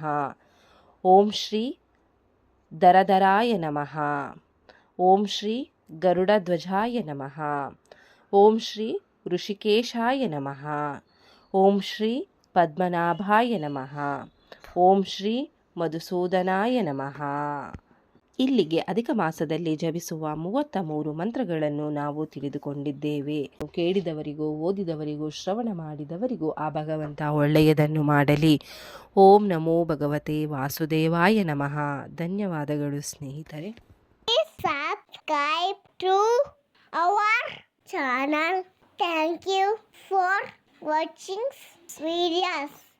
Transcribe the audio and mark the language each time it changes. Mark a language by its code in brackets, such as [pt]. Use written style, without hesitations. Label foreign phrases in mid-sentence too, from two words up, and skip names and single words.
[sa] ಓಂ ಶ್ರೀ ದರದರಾಯ ನಮಃ. ಓಂ ಶ್ರೀ ಗರುಡಧ್ವಜಾಯ ನಮಃ. ಓಂ ಶ್ರೀ ಋಷಿಕೇಶಾಯ ನಮಃ. ಓಂ ಶ್ರೀ ಪದ್ಮನಾಭಾಯ ನಮಃ. ಓಂ ಶ್ರೀ ಮಧುಸೂದನಾಯ ನಮಃ. [kn] ಇಲ್ಲಿಗೆ ಅಧಿಕ ಮಾಸದಲ್ಲಿ ಜಪಿಸುವ 33 ಮಂತ್ರಗಳನ್ನು ನಾವು ತಿಳಿದುಕೊಂಡಿದ್ದೇವೆ. ಕೇಳಿದವರಿಗೂ ಓದಿದವರಿಗೂ ಶ್ರವಣ ಮಾಡಿದವರಿಗೂ ಆ ಭಗವಂತ ಒಳ್ಳೆಯದನ್ನು ಮಾಡಲಿ. [sa] ಓಂ ನಮೋ ಭಗವತೆ ವಾಸುದೇವಾಯ ನಮಃ. [kn] ಧನ್ಯವಾದಗಳು ಸ್ನೇಹಿತರೆ. [en] Subscribe to our channel. Thank you for watching videos.